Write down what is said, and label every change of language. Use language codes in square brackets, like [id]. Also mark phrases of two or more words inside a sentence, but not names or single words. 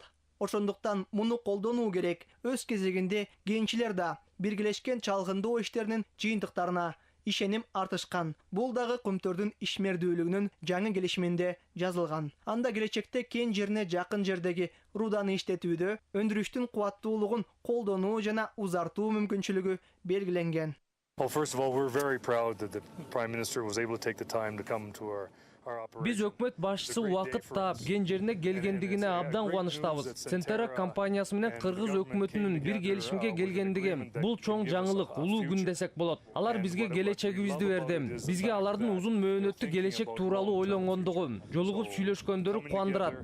[ky] Ошондуктан муну колдонуу керек. Өз кезегинде кенчилер да биргелешкен чалгындоо иштеринин жыйынтыктарына ишеним артышкан. Бул дагы Кумтөрдүн ишмердүүлүгүнүн жаңы келишиминде жазылган. Анда келечекте кен жерине жакын жердеги руданы иштетүүдө өндүрүштүн кубаттуулугун колдонуу жана узартуу мүмкүнчүлүгү белгиленген. [en] Well, first of all, we're very proud that the Prime Minister was able to take the time to come to our [ky] Биз өкмөт башчысы убакыт таап кен жерине келгендигине абдан кубанычтабыз. Центера компаниясы менен кыргыз өкмөтүнүн бир келишимге келгендиги бул чоң жаңылык, улуу күн десек болот. Алар бизге келечегибизди берди. Бизге алардын узун мөөнөттүү келечек тууралуу ойлонгондугу, жолугуп сүйлөшкөндөрү кубандырат.